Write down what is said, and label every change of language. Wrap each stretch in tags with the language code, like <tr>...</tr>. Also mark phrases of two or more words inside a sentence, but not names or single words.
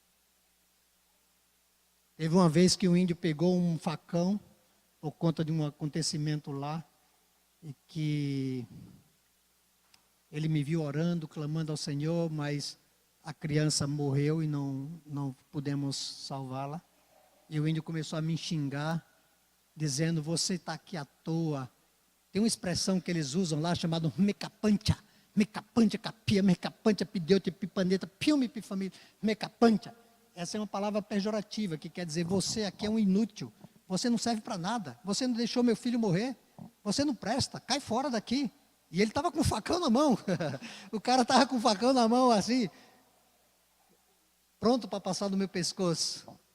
<pt>Teve uma vez que o índio pegou um facão, por conta de um acontecimento lá, e que ele me viu orando, clamando ao Senhor, mas a criança morreu e não pudemos salvá-la. E o índio começou a me xingar, dizendo: você está aqui à toa. Tem uma expressão que eles usam lá, chamada mecapancha. Mecapancha, capia, mecapancha, pideute, pipaneta, piume, pifamida, mecapancha. Essa é uma palavra pejorativa, que quer dizer: você aqui é um inútil. Você não serve para nada. Você não deixou meu filho morrer. Você não presta, cai fora daqui. E ele estava com o facão na mão. O cara estava com o facão na mão assim, pronto para passar no meu pescoço.</pt>